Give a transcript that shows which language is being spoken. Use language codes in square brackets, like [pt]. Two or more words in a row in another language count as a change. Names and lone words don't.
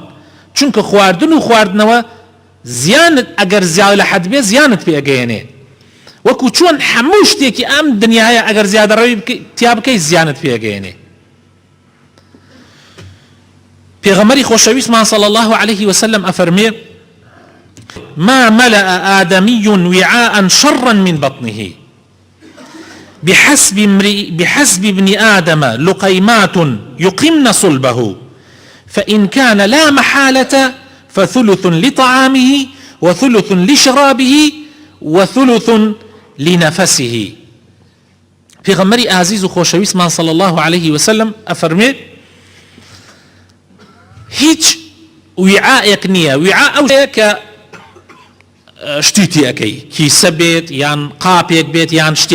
[ckb] چونکە خواردن و خواردنەوە زیانت ئەگەر زیاد لە حەد بێ زیانت پێ ئەگەیەنێ، وەکو چۆن هەموو شتێکی ئەم دنیاە ئەگەر زیادە ڕەوی تیا بکەی زیانت پێ ئەگەیەنێ. پێغەمبەری خۆشەویستمان [ar] صلی الله عليه وسلم ئەفەرمێ ما ملأ آدمي وعاء شرا من بطنه بحسب ابن آدم لقيمات يقمن صلبه فإن كان لا محالة فثلث لطعامه وثلث لشرابه وثلث لنفسه. [ckb] پێغەمبەری ئازیز و خۆشەویستمان [ar] صلی الله عليه وسلم [ckb] ئەفەرمێ هیچ وعاءێک نییە، وعاء ئەوەیە کە شتیتی ئەەکەی، کیسە بێت یان قاپێک بێت یان شتێک.